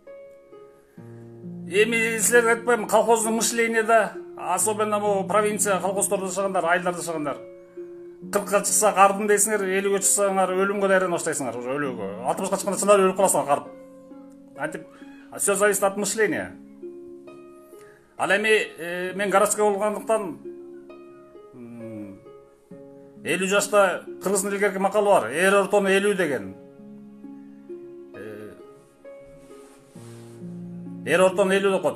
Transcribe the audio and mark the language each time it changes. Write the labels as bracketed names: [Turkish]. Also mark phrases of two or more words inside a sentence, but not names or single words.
[Kyrgyz] Эми силерге айтпайм, колхоздун мышлениеде, особенно бу провинция колхоздордо жашагандар, айылдарда жашагандар. 40-ка чыксак ардым дейсиңер, 50-ге чыксаңар өлүмгө даярданып баштайсыңар, уже өлүүгө. 60-ка чыкканда чындап өлүп каласыңар карып. [Russian] Антип Все зависит от мышления. [Kyrgyz] Ал эми мен городской болгондуктан 50 жашта кыргыздын илгерки макалы бар. Эр ортону 50 деген. Эр ортону 50 деп коет.